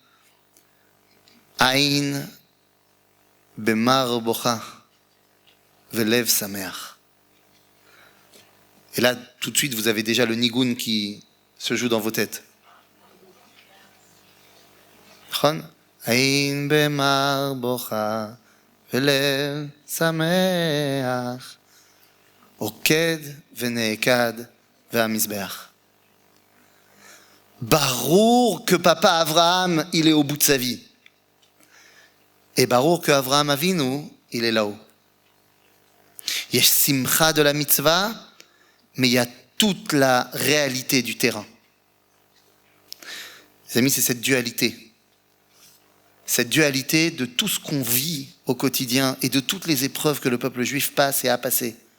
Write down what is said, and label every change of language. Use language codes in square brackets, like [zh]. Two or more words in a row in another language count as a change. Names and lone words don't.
[he] אין במר בוכה ולב שמח. [fr] Et là, tout de suite, vous avez déjà le nigoun qui se joue dans vos têtes. [he] אין במר בוכה ולב שמח עוקד ונעקד והמזבח. [fr] Barour que papa Abraham, il est au bout de sa vie. Et barour que Avraham Avinu, il est là-haut. Il y a simcha de la mitzvah, mais il y a toute la réalité du terrain. Les amis, c'est cette dualité. Cette dualité de tout ce qu'on vit au quotidien et de toutes les épreuves que le peuple juif passe et a passées.